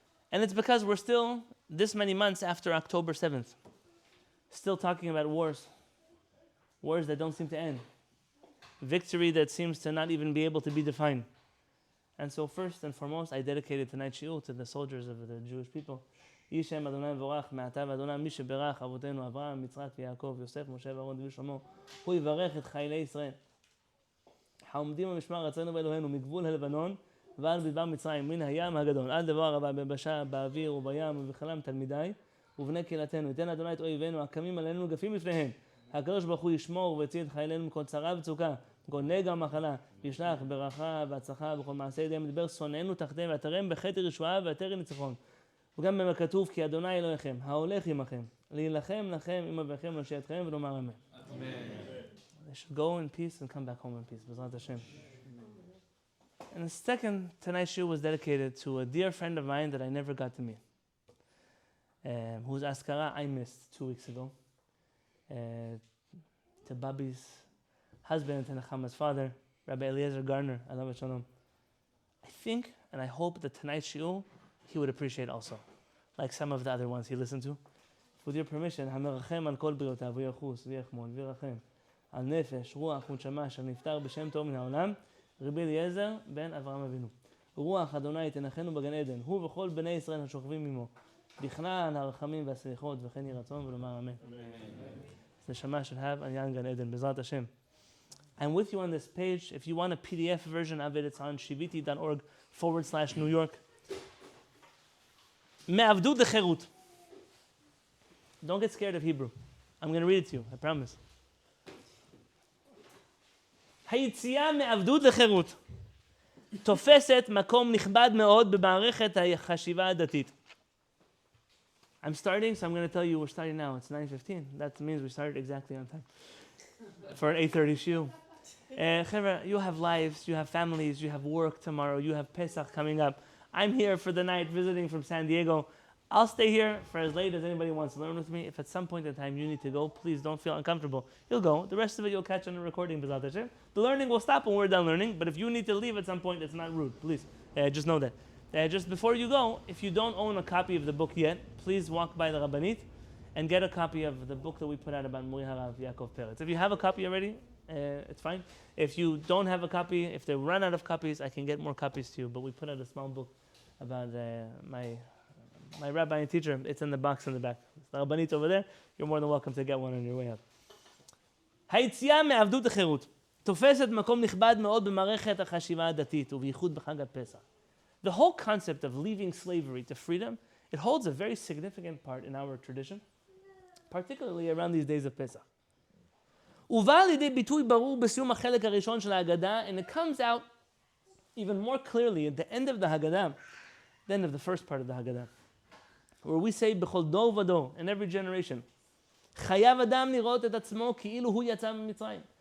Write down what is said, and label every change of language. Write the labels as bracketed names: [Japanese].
[English] And it's because we're still, this many months after October 7th, still talking about wars. Wars that don't seem to end. Victory that seems to not even be able to be defined. And so first and foremost, I dedicated tonight's shiur to the soldiers of the Jewish people. [Hebrew] Yishem Adonai Vorach Me'atav Adonai Mi Sheberach Avotenu Avraham Yitzchak Yaakov Yosef Moshe Aaron David Shlomo Hu Yivarech Et Chaylei Yisrael העומדים במשמר ארצנו ואלוהינו מגבול הלבנון ועד מדבר מצרים מן הים הגדול עד דבר הרבה ביבשה באוויר ובים ובכלם תלמידיי ובני קהילתנו ייתן אדוני את אויבינו הקמים עלינו וגפים לפניהם הקדוש ברוך הוא ישמור ויציל את חיילינו מכל צרה וצוקה מכל נגע ומחלה וישלח ברכה והצלחה בכל מעשה ידיהם מדבר שונאינו תחתיהם ואתרם בחטא ישועה ואתר ניצחון וגם במה כתוב כי אדוני אלוהיכם ההולך עמכם להילחם לכם עם אביכם להושיע ונאמר אמן. [English] They should go in peace and come back home in peace. B'ezrat Hashem. And the second tonight's shiur was dedicated to a dear friend of mine that I never got to meet, whose askara I missed 2 weeks ago, to Babi's husband and Nechama's father, Rabbi Eliezer Garner, alav shalom. I think and I hope that tonight's shiur he would appreciate also, like some of the other ones he listened to. With your permission, [Hebrew] המרחם על כל בריאותיו ויחוס ויחמון וירחם על נפש, רוח ונשמה אשר נפטר בשם טוב מן העולם, רבי אליעזר בן אברהם אבינו. רוח אדוני תנחנו בגן עדן, הוא וכל בני ישראל השוכבים עמו, בכנען הרחמים והסליחות וכן יהי רצון ולומר אמן. נשמה [English] should have [Hebrew] עניין גן עדן, בעזרת השם. [English] I'm with you on this page. If you want a PDF version of it, it's on shiviti.org/New York. [Hebrew] מעבדות לחירות. [English] Don't get scared of Hebrew. I'm going to read it to you, I promise. [Hebrew] היציאה מעבדות לחירות תופסת מקום נכבד מאוד במערכת החשיבה הדתית. [English] I'm starting, so I'm going to tell you we're starting now. It's 9:15. That means we started exactly on time for an 8:30 shiur. Chevra, you have lives, you have families, you have work tomorrow, you have Pesach coming up. I'm here for the night visiting from San Diego. I'll stay here for as late as anybody wants to learn with me. If at some point in time you need to go, please don't feel uncomfortable. You'll go. The rest of it you'll catch on the recording. The learning will stop when we're done learning, but if you need to leave at some point, it's not rude. Please, just know that. Just before you go, if you don't own a copy of the book yet, please walk by the Rabbanit and get a copy of the book that we put out about Mori Harav Yaakov Peretz. If you have a copy already, it's fine. If you don't have a copy, if they run out of copies, I can get more copies to you. But we put out a small book about my rabbi and teacher. It's in the box in the back. The Rabbanit over there. You're more than welcome to get one on your way out. [Hebrew] היציאה מעבדות לחירות תופסת מקום נכבד מאוד במערכת החשיבה הדתית ובייחוד בחג הפסח. [English] The whole concept of leaving slavery to freedom, it holds a very significant part in our tradition, particularly around these days of Pesach. [Hebrew] ובא לידי ביטוי ברור בסיום החלק הראשון של ההגדה, [English] and it comes out even more clearly at the end of the Haggadah, the end of the first part of the Haggadah, where we say [Hebrew] בכל דור ודור, [English] in every generation, [Hebrew] חייב אדם לראות את עצמו כאילו הוא יצא ממצרים.